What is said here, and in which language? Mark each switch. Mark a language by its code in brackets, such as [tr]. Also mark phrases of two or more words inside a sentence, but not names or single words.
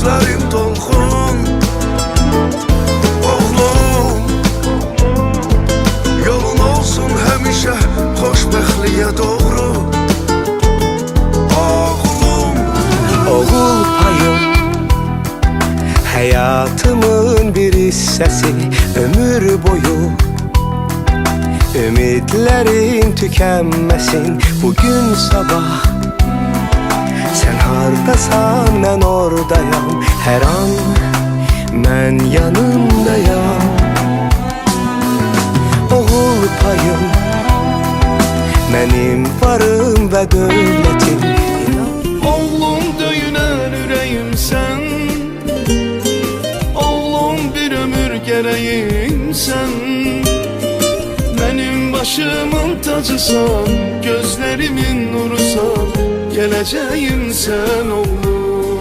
[az] ürəyim dolğun. Oğlum, yolun olsun həmişə xoşbəxtliyə doğru. Oğlum, [tr] Oğul payım, hayatımın bir hissesi, ömür boyu ümitlerin tükenmesin. Bugün sabah sen hardasan ben oradayım, her an ben yanındayım. Oğul payım, benim varım ve dövlətim. [az] oğlum döyünən ürəyim sən. Oğlum bir ömür gərəyim sən. Mənim başımın tacısan, gözlərimin nurusan, gələcəyim sən oğlum.